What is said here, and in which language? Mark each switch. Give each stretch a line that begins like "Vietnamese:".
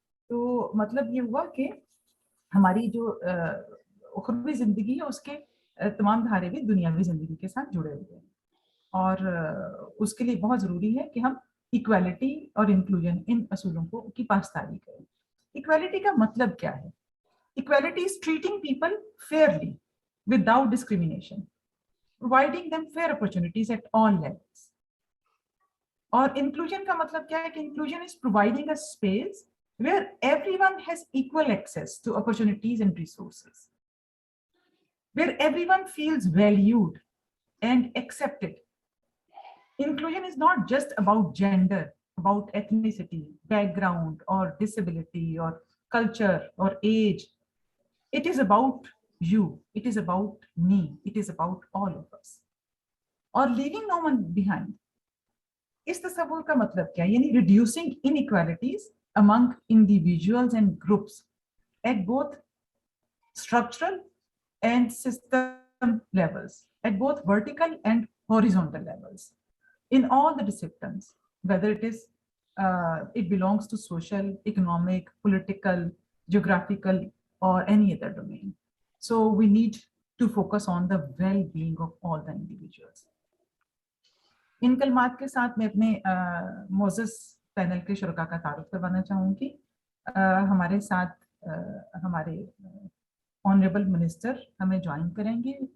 Urdu: تو مطلب یہ ہوا کہ ہماری جو اخروی زندگی ہے اس کے تمام دھارے بھی دنیاوی زندگی کے ساتھ جڑے ہوئے ہیں، اور اس کے لیے بہت ضروری ہے کہ ہم ایکویلٹی اور انکلوژن ان اصولوں کو کی پاسداری کریں. ایکویلٹی کا مطلب کیا ہے؟
English: Equality is treating people fairly without discrimination, providing them fair opportunities at all levels.
Urdu: اور انکلوژن کا مطلب کیا ہے کہ
English: Inclusion is providing a space where everyone has equal access to opportunities and resources, where everyone feels valued and accepted. Inclusion is not just about gender, about ethnicity, background, or disability, or culture, or age. It is about you, it is about me, it is about all of us. Or leaving no one behind.
Urdu: اس تصور کا مطلب کیا ہے؟ یعنی
English: reducing inequalities among individuals and groups at both structural and system levels, at both vertical and horizontal levels, in all the disciplines, whether it belongs to social, economic, political, geographical, or any other domain. So we need to focus on the well-being of all the individuals.
Urdu: ان کلمات کے ساتھ میں اپنے معزز panel کے شرکا کا تعارف کروانا چاہوں گی. ہمارے ساتھ ہمارے آنریبل منسٹر ہمیں جوائن کریں گے.